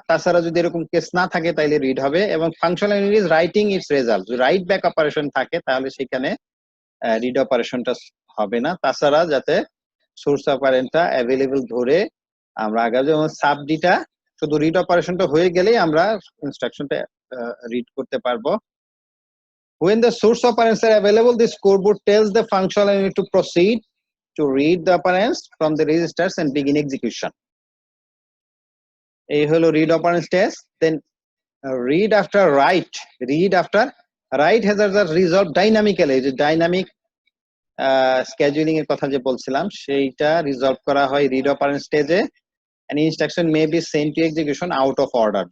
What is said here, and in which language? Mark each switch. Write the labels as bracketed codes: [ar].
[bn] তাছাড়া যদি এরকম কেস না থাকে তাহলে রিড হবে। এবং [en] functional unit is writing its result, [bn] যদি রাইট ব্যাক অপারেশন থাকে তাহলে সেখানে রিড অপারেশনটা হবে না। তাছাড়া যাতে সোর্স অপারেন্টটা অ্যাভেলেবল ধরে আমরা আগে যেমন সাবডিটা শুধু রিড অপারেশনটা হয়ে গেলেই আমরা ইনস্ট্রাকশনটা রিড করতে পারবো। [en] When the source operands are available, the scoreboard tells the functional unit to proceed to read the operands from the registers and begin execution. [bn] এই হলো [en] read operand stage. Then read after write. Read after write hazards are resolved dynamically. [bn] যে dynamic scheduling এর কথা যে বলছিলাম সেইটা resolve করা হয় read operand stage-এ। [en] An instruction may be sent to execution out of order.